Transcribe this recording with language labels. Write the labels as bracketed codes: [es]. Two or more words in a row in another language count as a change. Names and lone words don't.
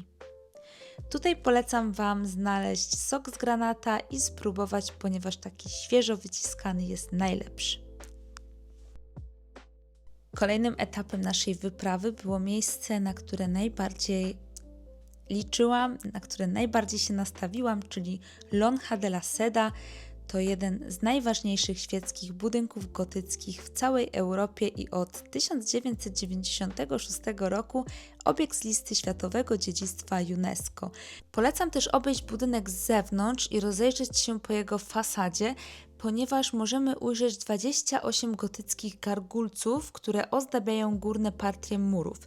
[pl] Tutaj polecam Wam znaleźć sok z granata i spróbować, ponieważ taki świeżo wyciskany jest najlepszy. Kolejnym etapem naszej wyprawy było miejsce, na które najbardziej liczyłam, na które najbardziej się nastawiłam, czyli Lonja de la Seda. To jeden z najważniejszych świeckich budynków gotyckich w całej Europie i od 1996 roku obiekt z listy Światowego Dziedzictwa UNESCO. Polecam też obejść budynek z zewnątrz i rozejrzeć się po jego fasadzie, ponieważ możemy ujrzeć 28 gotyckich gargulców, które ozdabiają górne partie murów.